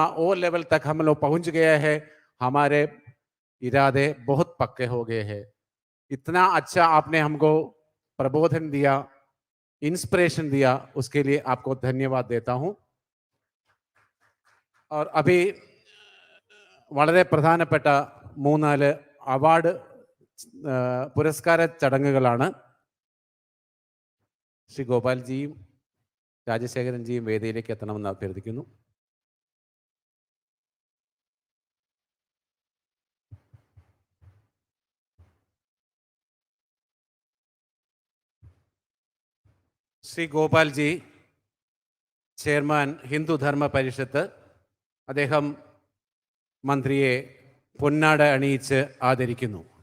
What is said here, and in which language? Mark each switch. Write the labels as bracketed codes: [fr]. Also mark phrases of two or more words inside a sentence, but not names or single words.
[hi] वो लेवल तक हम लोग पहुंच गए हैं। हमारे इरादे बहुत पक्के हो गए हैं। इतना अच्छा आपने हमको प्रबोधन दिया, इंस्पिरेशन दिया, उसके लिए आपको धन्यवाद देता हूं। और अभी [ml] വളരെ പ്രധാനപ്പെട്ട മൂന്നാല് അവാർഡ് പുരസ്കാര ചടങ്ങുകളാണ്. ശ്രീ ഗോപാൽജിയും രാജശേഖരൻജിയും വേദിയിലേക്ക് എത്തണമെന്ന് അഭ്യർത്ഥിക്കുന്നു. ശ്രീ ഗോപാൽജി, ചെയർമാൻ ഹിന്ദു ധർമ്മ പരിഷത്ത്, അദ്ദേഹം മന്ത്രിയെ പൊന്നാട അണിയിച്ച് ആദരിക്കുന്നു.